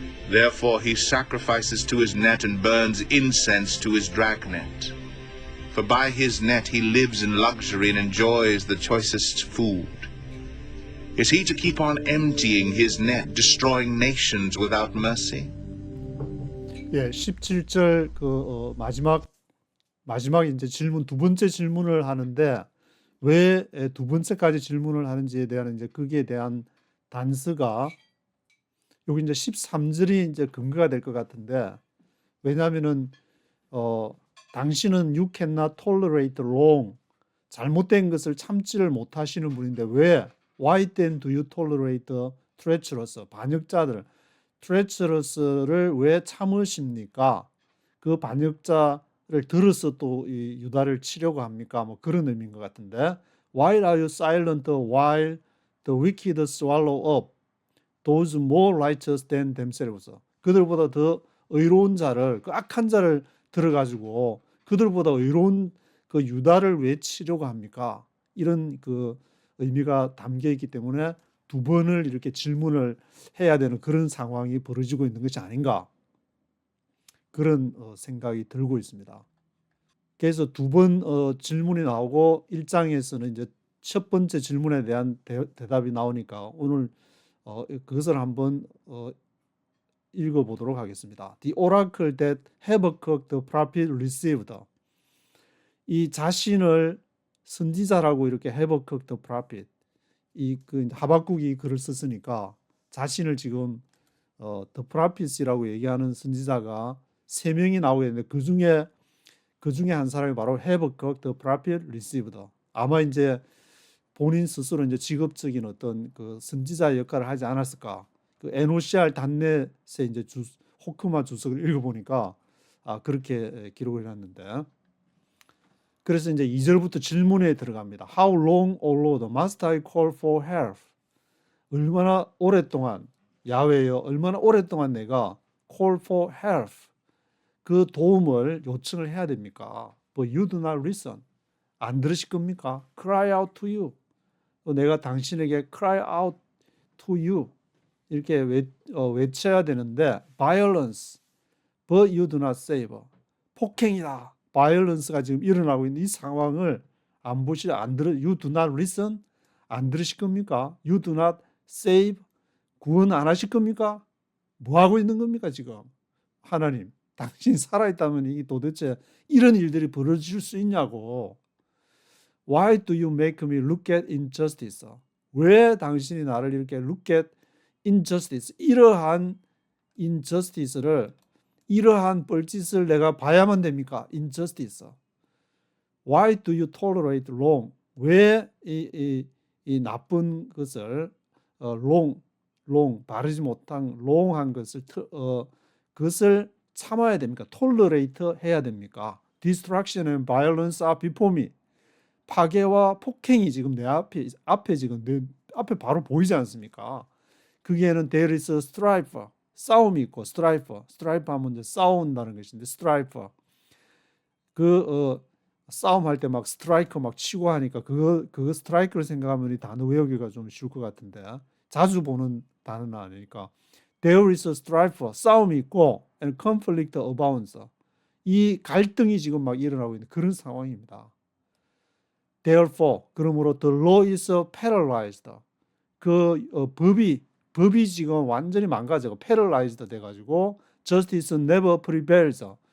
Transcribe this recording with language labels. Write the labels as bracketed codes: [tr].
[en] Therefore he sacrifices to his net and burns incense to his dragnet. For by his net he lives in luxury and enjoys the choicest food. Is he to keep on emptying his net, destroying nations without mercy? [ko] 예, 17절 마지막 이제 질문, 두 번째 질문을 하는데, 왜 두 번째까지 질문을 하는지에 대한 이제 거기에 대한 단서가 여기 이제 13절이 이제 근거가 될 것 같은데, 왜냐하면은 당신은 [en] you cannot tolerate wrong, [ko] 잘못된 것을 참지를 못하시는 분인데 왜 [en] why then do you tolerate treacherous, [ko] 반역자들, [en] treacherous를 [ko] 왜 참으십니까? 그 반역자를 들어서 또 이 유다를 치려고 합니까? 뭐 그런 의미인 것 같은데, [en] why are you silent while the wicked swallow up those more righteous than themselves? [ko] 그들보다 더 의로운 자를, 그 악한 자를 들어가지고 그들보다 의로운 그 유다를 왜 치려고 합니까? 이런 그 의미가 담겨 있기 때문에 두 번을 이렇게 질문을 해야 되는 그런 상황이 벌어지고 있는 것이 아닌가, 그런 생각이 들고 있습니다. 그래서 두 번 질문이 나오고 1장에서는 이제 첫 번째 질문에 대한 대답이 나오니까 오늘 그것을 한번 읽어보도록 하겠습니다. [en] The oracle that Habakkuk the prophet received. [ko] 이 자신을 선지자라고 이렇게 Habakkuk the prophet, 그 하박국이 글을 썼으니까 자신을 지금 the prophet이라고 얘기하는 선지자가 세 명이 나오게 되는데 그 중에 한 사람이 바로 Habakkuk [en] the prophet received. [ko] 아마 이제 본인 스스로 이제 직업적인 어떤 그 선지자 역할을 하지 않았을까. 그 NOCR 단넷에 이제 호크마 주석을 읽어보니까 그렇게 기록을 해놨는데, 그래서 이제 2절부터 질문에 들어갑니다. [en] How long, O Lord, must I call for help? [ko] 얼마나 오랫동안, 야훼여, 얼마나 오랫동안 내가 [en] call for help, [ko] 그 도움을 요청을 해야 됩니까? [en] But you do not listen. [ko] 안 들으실 겁니까? [en] Cry out to you. [ko] 내가 당신에게 [en] cry out to you [ko] 이렇게 외쳐야 되는데, [en] violence, but you do not save. [ko] 폭행이다, violence가 지금 일어나고 있는 이 상황을 안 [en] you do not listen, [ko] 안 들으실 겁니까? [en] You do not save, [ko] 구원 안 하실 겁니까? 뭐 하고 있는 겁니까 지금? 하나님, 당신이 살아있다면 이 도대체 이런 일들이 벌어질 수 있냐고. [en] Why do you make me look at injustice? [ko] 왜 당신이 나를 이렇게 [en] look at injustice, [ko] 이러한 injustice를, 이러한 뻘짓을 내가 봐야만 됩니까? [en] injustice. Why do you tolerate wrong? [ko] 왜 이 나쁜 것을 wrong, 바르지 못한 wrong한 것을 그것을 참아야 됩니까? tolerate 해야 됩니까? [en] Destruction and violence are before me. [ko] 파괴와 폭행이 지금 내 앞에 지금 내 앞에 바로 보이지 않습니까? 거기에는 [en] there is a strife, [ko] 싸움이 있고, strife 하면 이제 싸운다는 것인데, strife, 싸움할 때 막 스트라이커 막 치고 하니까 그거 스트라이크를 생각하면 이 단어 외우기가 좀 쉬울 것 같은데 자주 보는 단어는 아니니까. [en] There is a strife, [ko] 싸움이 있고, [en] and conflict abounds, [ko] 이 갈등이 지금 막 일어나고 있는 그런 상황입니다. [en] Therefore, [ko] 그러므로 [en] the law is paralyzed. [ko] 법이 지금 완전히 망가져고 paralyzed 돼가지고 [en] justice never prevails.